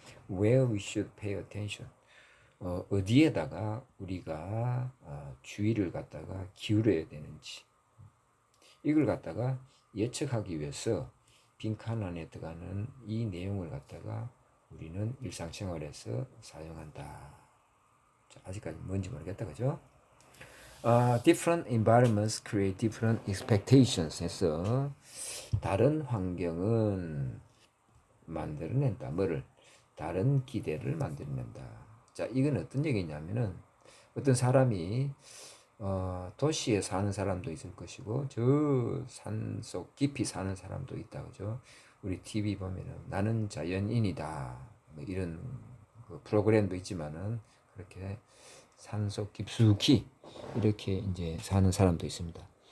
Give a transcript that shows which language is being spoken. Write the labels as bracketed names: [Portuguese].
[English] Where we should pay attention. [Korean] 어디에다가 우리가 주의를 갖다가 기울여야 되는지. 이걸 갖다가 예측하기 위해서 빈칸 안에 들어가는 이 내용을 갖다가 우리는 일상생활에서 사용한다. 자, 아직까지 뭔지 모르겠다, 그죠? [English] Different environments create different expectations [Korean] 해서 다른 환경은 만들어낸다. 뭐를? 다른 기대를 만들어낸다. 자, 이건 어떤 얘기냐면은 어떤 사람이 도시에 사는 사람도 있을 것이고 저 산속 깊이 사는 사람도 있다, 그죠? 우리 TV 보면은 나는 자연인이다 뭐 이런 그 프로그램도 있지만은 그렇게 산속 깊숙이 이렇게 이제 사는 사람도 있습니다.